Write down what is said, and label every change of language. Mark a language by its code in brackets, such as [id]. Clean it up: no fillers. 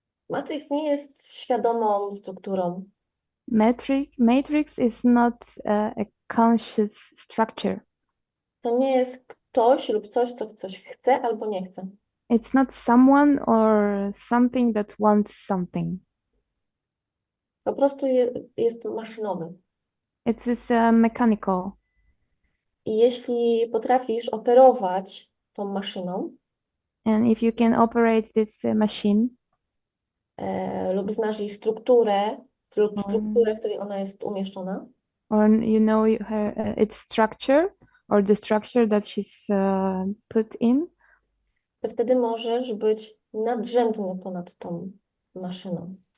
[pl] Matrix nie jest świadomą strukturą. [en] Matrix is not a conscious structure. [pl] To nie jest ktoś lub coś, co coś chce albo nie chce. [en] It's not someone or something that wants something. [pl] Po prostu jest maszynowy. [en] It is mechanical. [pl] I jeśli potrafisz operować tą maszyną, [en] And if you can operate this machine, [pl] lub znasz jej strukturę, lub strukturę, w której ona jest umieszczona, [en] or you know her its structure or the structure that she's put in, [pl] to wtedy możesz być nadrzędny ponad tą maszyną.